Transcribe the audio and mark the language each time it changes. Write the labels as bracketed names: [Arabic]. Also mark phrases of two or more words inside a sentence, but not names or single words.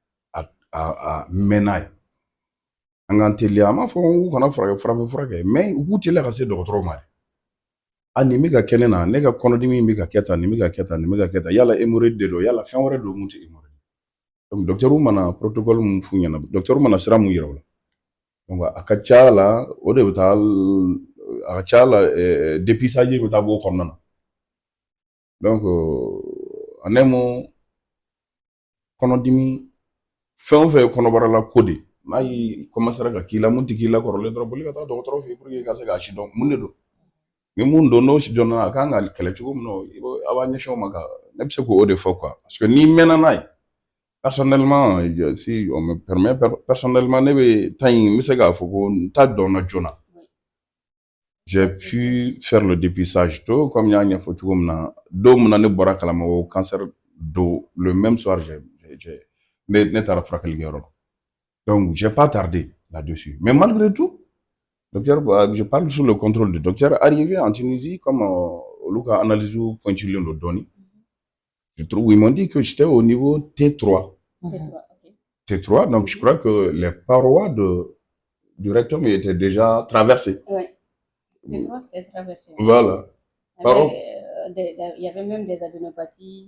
[Bambara] a mɛn n'a ye an k'an teliya an m'a fɔ u kana farafin furakɛ mais u k'u teliya ka se dɔgɔtɔrɔw ma de a nin bɛ ka kɛ ne na ne ka kɔnɔdimi bɛ ka kɛ tan nin bɛ ka kɛ tan nin bɛ ka kɛ tan yala hémorroïde de don yala fɛn wɛrɛ don mun tɛ hémorroïde donc docteur mana protocole mun f'u ɲɛna docteur mana sira mun yira u la donc a ka ca la o de bɛ taa a ka ca la dépistage bɛ taa bɔ o kɔnɔna na [French] donc en un mot [Bambara] kɔnɔdimi fɛn o fɛn ye kɔnɔbara ko de n'a y'i commencer ka k'i la mun tɛ k'i la kɔrɔlen dɔrɔn boli ka taa dɔgɔtɔrɔ fɛ yen [French] pour que [Bambara] i ka se k'a si dɔn mun de don ni mun don n'o si dɔnna a kan ka kɛlɛ cogo min na a b'a ɲɛsin o ma ne bɛ se k'o de fɔ [French] quoi parce que [Bambara] n'i mɛnna n'a ye [French] personnellement si on me permet personnellement [Bambara] ne bɛ temps in n bɛ se k'a fɔ ko n ta dɔnna joona [French] j'ai pu faire le dépistage tôt comme [Bambara] n y'a ɲɛfɔ cogo min na don min na ne bɔra kalama o cancer don [French] le même soir [Bambara] ne taara furakɛlikɛyɔrɔ la [French] donc j'ai pas tardé là-dessus mais malgré tout docteur je parle sous le contrôle du docteur arrivé en Tunisie comme [Bambara] olu ka analyse pointulen don dɔɔni [French] je trouve ils m'ont dit que j'étais au niveau T3 T3 donc je crois que les parois du rectum étaient déjà traversées. Oui. T3 c'est traversé. Voilà. Il y avait même des adénopathies.